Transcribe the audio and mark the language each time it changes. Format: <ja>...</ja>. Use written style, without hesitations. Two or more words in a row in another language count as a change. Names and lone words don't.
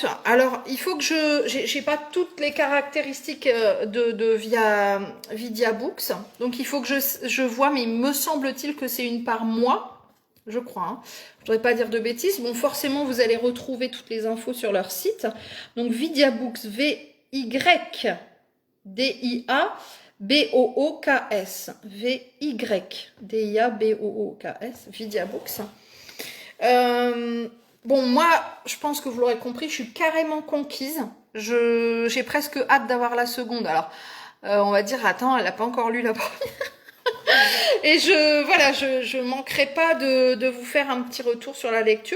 <fr>Alors, il faut que j'ai pas toutes les caractéristiques de Vidya Books. Donc, il faut que je vois, mais il me semble-t-il que c'est une par mois. Je crois, hein. Je ne voudrais pas dire de bêtises. Bon, forcément, vous allez retrouver toutes les infos sur leur site. Donc, Vidya Books, V-Y-D-I-A-B-O-O-K-S. V-Y-D-I-A-B-O-O-K-S. Vidya Books. Bon, moi, je pense que vous l'aurez compris, je suis carrément conquise. J'ai presque hâte d'avoir la seconde. Alors, on va dire, attends, elle n'a pas encore lu la première. Et je manquerai pas de vous faire un petit retour sur la lecture.</fr>